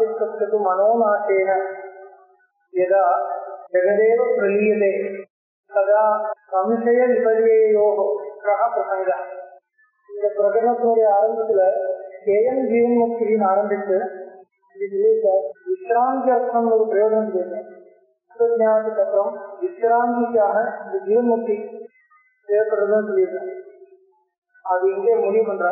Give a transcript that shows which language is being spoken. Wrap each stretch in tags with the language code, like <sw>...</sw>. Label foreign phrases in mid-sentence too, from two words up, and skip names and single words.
<sa>चित्तस्य मनोनाशेन यदा जगदेव प्रलीयते तदा संशय विपर्ययोः कः प्रसंगः.</sa> <ta>இந்த பிரகடனத்தினுடைய ஆரம்பத்துல கேயம் ஜீவன் முக்தின்னு ஆரம்பித்து விசிராந்தி அர்த்தம் ஒரு பிரயோஜனம் செய்யணும். ஞானத்துக்கு அப்புறம் விசிராந்திக்காக இந்த ஜீவன் முக்தி தேவைப்படுறதுன்னு சொல்லியிருக்காங்க. அது இங்கே முடிவு பண்றார்.</ta>